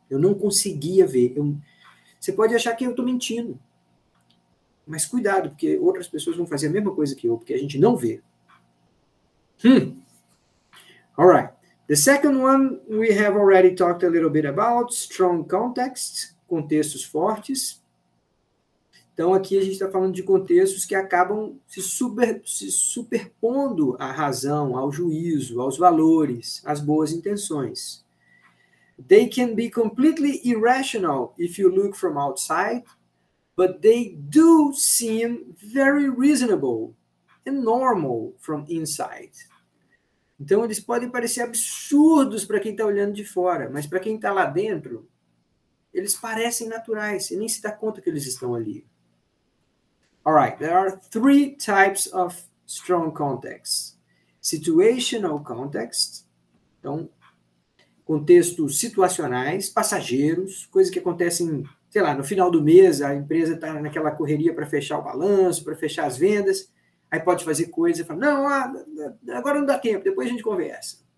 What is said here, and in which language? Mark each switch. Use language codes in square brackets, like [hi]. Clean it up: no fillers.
[pt] Eu não conseguia ver. Você pode achar que eu estou mentindo, mas cuidado, porque outras pessoas vão fazer a mesma coisa que eu, porque a gente não vê. [en] All right. The second one we have already talked a little bit about, strong context, [pt] contextos fortes. Então, aqui a gente está falando de contextos que acabam se superpondo à razão, ao juízo, aos valores, às boas intenções. [en] They can be completely irrational if you look from outside, but they do seem very reasonable and normal from inside. [pt] Então, eles podem parecer absurdos para quem está olhando de fora, mas para quem está lá dentro, eles parecem naturais, e nem se dá conta que eles estão ali. [en] All right, there are 3 types of strong contexts. Situational context, [pt] então, contextos situacionais, passageiros, coisas que acontecem, sei lá, no final do mês, a empresa está naquela correria para fechar o balanço, para fechar as vendas, aí pode fazer coisa e falar, não, agora não dá tempo, depois a gente conversa.